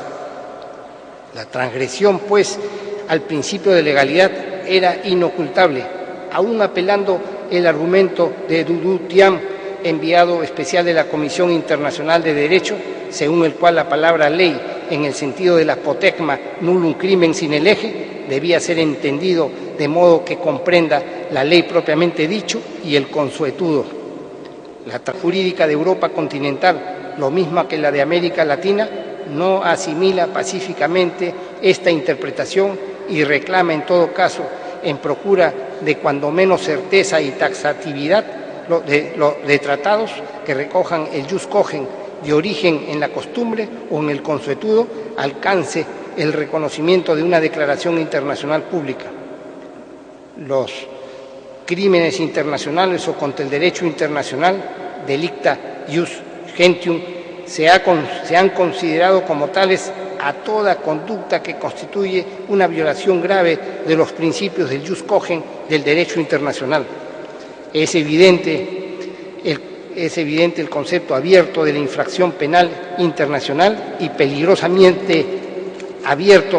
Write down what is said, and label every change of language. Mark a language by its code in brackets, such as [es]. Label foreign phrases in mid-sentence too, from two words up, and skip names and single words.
[es] La transgresión, pues, al principio de legalidad era inocultable, aún apelando el argumento de Dudu Tian, enviado especial de la Comisión Internacional de Derecho, según el cual la palabra ley, en el sentido de la apotegma [la] nullum crimen sine lege, [es] debía ser entendido de modo que comprenda la ley propiamente dicho y el consuetudo. La jurídica de Europa continental, lo mismo que la de América Latina, no asimila pacíficamente esta interpretación y reclama en todo caso, en procura de cuando menos certeza y taxatividad de tratados que recojan el [la] jus cogens [es] de origen en la costumbre o en el consuetudo, alcance el reconocimiento de una declaración internacional pública. Los crímenes internacionales o contra el derecho internacional, [la] delicta ius gentium, [es] se han considerado como tales a toda conducta que constituye una violación grave de los principios del [la] jus cogens [es] del derecho internacional. Es evidente el concepto abierto de la infracción penal internacional y peligrosamente abierto